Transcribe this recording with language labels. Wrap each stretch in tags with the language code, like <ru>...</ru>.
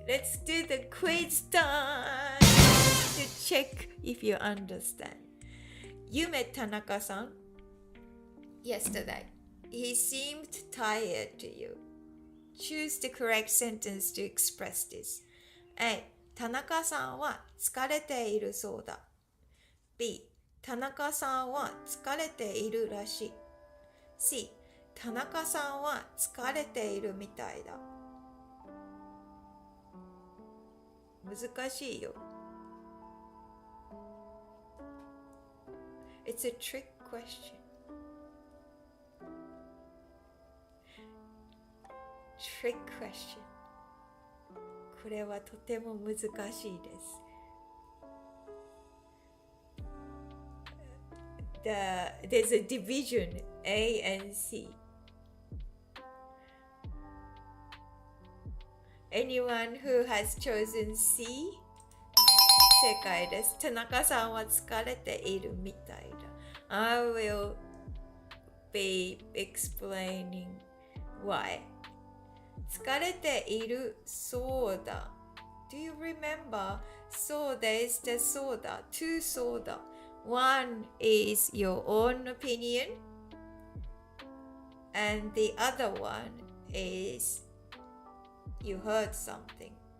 <en>Let's do the quiz time to check if you understand. You met Tanaka-san yesterday. He seemed tired to you. Choose the correct sentence to express this. A.</en> <ja>田中さんは疲れているそうだ。</ja> <en>B.</en> <ja>田中さんは疲れているらしい。</ja> <en>C.</en> <ja>田中さんは疲れているみたいだ。難しいよ。</ja> <en>It's a trick question. Trick question.</en> <ja>これはとても難しいです。</ja> <en>There's a division A and C. Anyone who has chosen C?</en> <ja>正解です。田中さんは疲れているみたいだ。</ja> <en>I will be explaining why.</en> <ja>疲れているそうだ。</ja> <en>Do you remember?</en> <ja>そうですでそうだ。two そうだ。</ja> <en>One is your own opinion, and the other one is you heard something.</en>